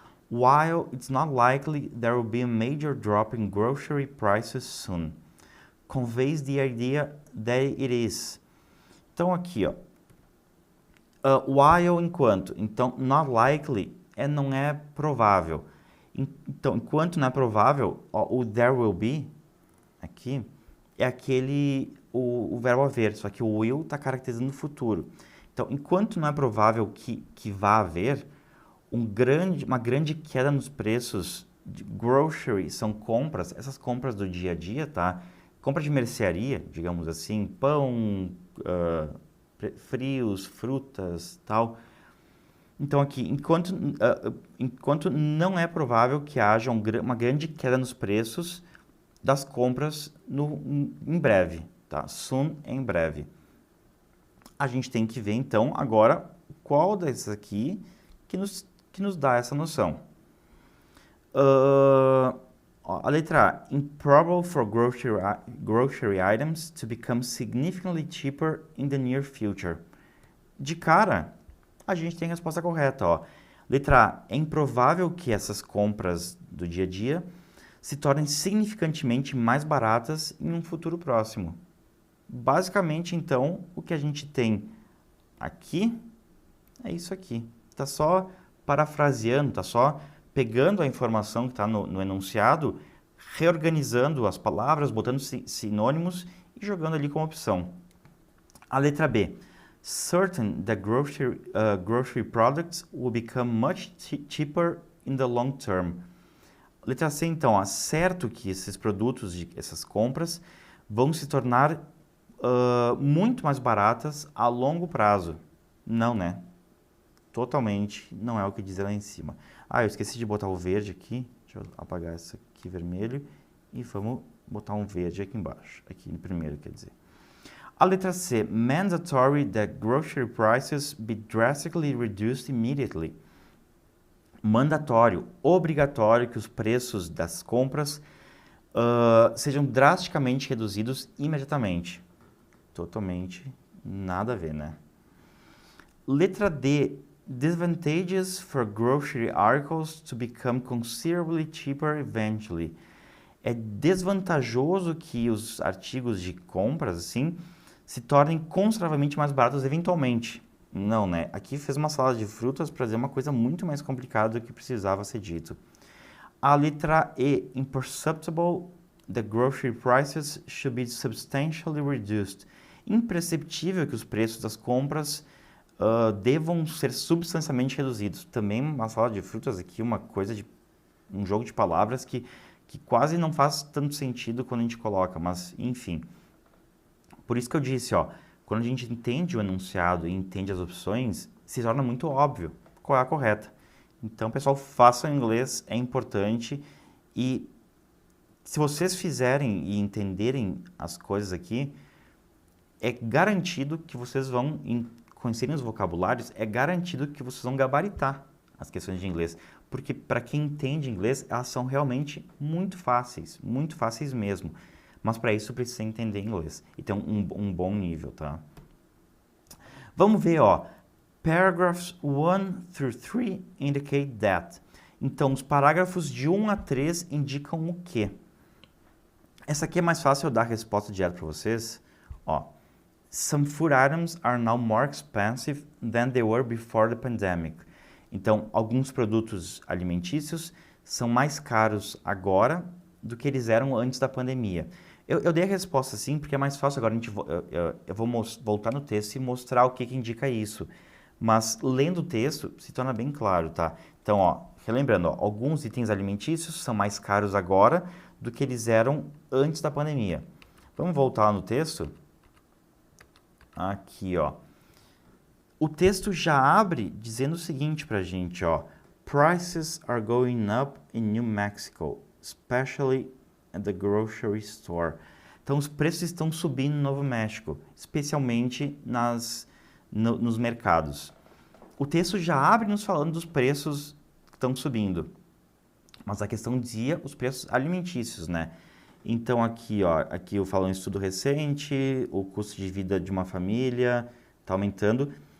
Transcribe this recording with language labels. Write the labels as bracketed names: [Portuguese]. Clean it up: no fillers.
[English] While it's not likely there will be a major drop in grocery prices soon, conveys the idea that it is. [Portuguese] Então, aqui, ó. While, enquanto. Então, [English] not likely [Portuguese] não é provável. Então, enquanto não é provável, o [English] there will be, [Portuguese] aqui, é o verbo haver, só que o will está caracterizando o futuro. Então, enquanto não é provável que vá haver, uma grande queda nos preços de grocery, são compras, essas compras do dia a dia, tá? Compra de mercearia, digamos assim, pão, frios, frutas, tal. Então aqui, enquanto não é provável que haja uma grande queda nos preços das compras em breve, tá? Soon, em breve. A gente tem que ver então agora qual desses aqui que nos dá essa noção. A letra A, [English] improbable for grocery items to become significantly cheaper in the near future. [Portuguese] De cara, a gente tem a resposta correta, ó. Letra A, é improvável que essas compras do dia a dia se tornem significantemente mais baratas em um futuro próximo. Basicamente, então, o que a gente tem aqui é isso aqui. Está só parafraseando, está só pegando a informação que está no enunciado, reorganizando as palavras, botando sinônimos e jogando ali como opção. A letra B. [English] Certain that grocery products will become much cheaper in the long term. [Portuguese] Letra C, então, certo que esses produtos, essas compras, vão se tornar muito mais baratas a longo prazo. Não, né? Totalmente não é o que diz lá em cima. Eu esqueci de botar o verde aqui. Deixa eu apagar esse aqui vermelho. E vamos botar um verde aqui embaixo. Aqui no primeiro, quer dizer. A letra C, [English] mandatory that grocery prices be drastically reduced immediately. [Portuguese] Mandatório, obrigatório que os preços das compras sejam drasticamente reduzidos imediatamente. Totalmente nada a ver, né? Letra D, [English] disadvantageous for grocery articles to become considerably cheaper eventually. [Portuguese] É desvantajoso que os artigos de compras, assim, se tornem consideravelmente mais baratos eventualmente. Não, né? Aqui fez uma salada de frutas para dizer uma coisa muito mais complicada do que precisava ser dito. A letra E, [English] imperceptible, the grocery prices should be substantially reduced. [Portuguese] Imperceptível que os preços das compras devam ser substancialmente reduzidos. Também uma salada de frutas aqui, uma coisa de um jogo de palavras que quase não faz tanto sentido quando a gente coloca, mas enfim. Por isso que eu disse, ó, quando a gente entende o enunciado e entende as opções, se torna muito óbvio qual é a correta. Então, pessoal, façam inglês, é importante. E se vocês fizerem e entenderem as coisas aqui, é garantido que vocês vão, conhecerem os vocabulários, é garantido que vocês vão gabaritar as questões de inglês. Porque para quem entende inglês, elas são realmente muito fáceis mesmo. Mas para isso precisa entender inglês e ter um bom nível, tá? Vamos ver, ó. [English] Paragraphs 1 through 3 indicate that. [Portuguese] Então, os parágrafos de 1 a 3 indicam o quê? Essa aqui é mais fácil eu dar a resposta direta para vocês. [English] Ó, some food items are now more expensive than they were before the pandemic. [Portuguese] Então, alguns produtos alimentícios são mais caros agora do que eles eram antes da pandemia. Eu dei a resposta assim porque é mais fácil agora. Eu vou voltar no texto e mostrar o que indica isso. Mas lendo o texto se torna bem claro, tá? Então, ó, relembrando, ó, alguns itens alimentícios são mais caros agora do que eles eram antes da pandemia. Vamos voltar lá no texto? Aqui, ó. O texto já abre dizendo o seguinte pra gente, ó. [English] Prices are going up in New Mexico, especially at the grocery store. [Portuguese] Então, os preços estão subindo no Novo México, especialmente nos mercados. O texto já abre nos falando dos preços que estão subindo. Mas a questão dizia os preços alimentícios, né? Então, aqui, ó, aqui eu falo um estudo recente, o custo de vida de uma família está aumentando.